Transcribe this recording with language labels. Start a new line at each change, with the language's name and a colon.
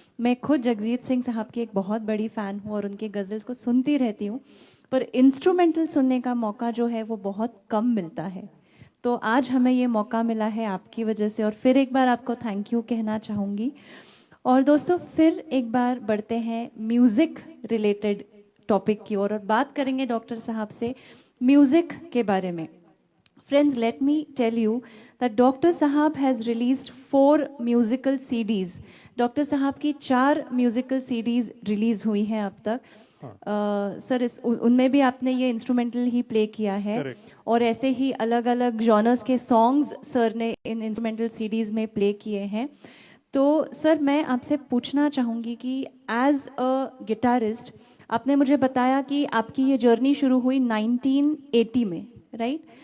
Hindi: मैं खुद जगजीत सिंह साहब की एक बहुत बड़ी फ़ैन हूँ और उनके गज़ल्स को सुनती रहती हूँ, पर इंस्ट्रूमेंटल सुनने का मौका जो है वो बहुत कम मिलता है। तो आज हमें ये मौका मिला है आपकी वजह से, और फिर एक बार आपको थैंक यू कहना चाहूँगी। और दोस्तों फिर एक बार बढ़ते हैं म्यूज़िक रिलेटेड टॉपिक की ओर और बात करेंगे डॉक्टर साहब से म्यूज़िक के बारे में।
English: Friends, let me tell you that Dr. Sahab has released 4 musical CDs.
Hindi: Doctor साहब की 4 म्यूजिकल सीडीज रिलीज हुई हैं अब तक। सर उनमें भी आपने ये इंस्ट्रूमेंटल ही प्ले किया है।
English: Correct.
Hindi: और ऐसे ही अलग अलग जॉनर्स के सॉन्ग्स सर ने इन इंस्ट्रूमेंटल सीडीज में प्ले किए हैं। तो सर मैं आपसे पूछना चाहूँगी कि
English: as a guitarist
Hindi: आपने मुझे बताया कि आपकी ये जर्नी शुरू हुई 1980 में, राइट?